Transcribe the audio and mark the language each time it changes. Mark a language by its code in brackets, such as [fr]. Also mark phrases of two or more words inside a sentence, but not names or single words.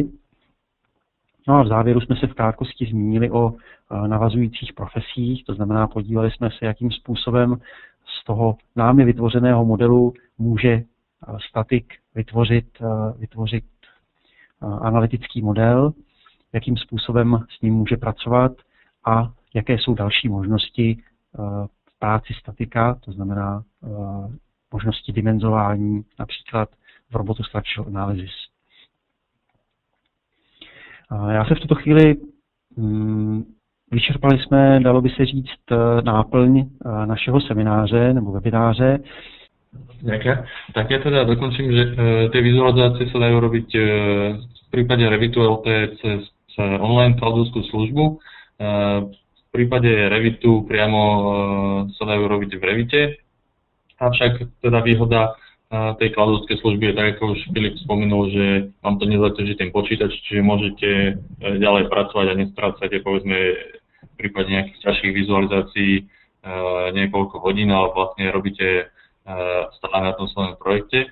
[cs] No a v závěru jsme se v krátkosti zmínili o navazujících profesích, to znamená, podívali jsme se, jakým způsobem z toho námi vytvořeného modelu může statik vytvořit analytický model, jakým způsobem s ním může pracovat a jaké jsou další možnosti v práci statika, to znamená možnosti dimenzování, například v Robotu Structural Analysis. Já se v tuto chvíli vyčerpali jsme, dalo by se říct, náplň našeho semináře nebo webináře. [sk] Tak ja teda dokončím, že tie vizualizácie sa dajú robiť v prípade Revitu LT cez online cloudovskú službu. V prípade Revitu priamo sa dajú robiť v Revite. Avšak teda výhoda tej cloudovskej služby je tak, ako už Filip spomenul, že vám to nezaťaží ten počítač, čiže môžete ďalej pracovať a nestrácate povedzme v prípade nejakých ťažších vizualizácií niekoľko hodín, ale vlastne robíte stále na tom svojom projekte.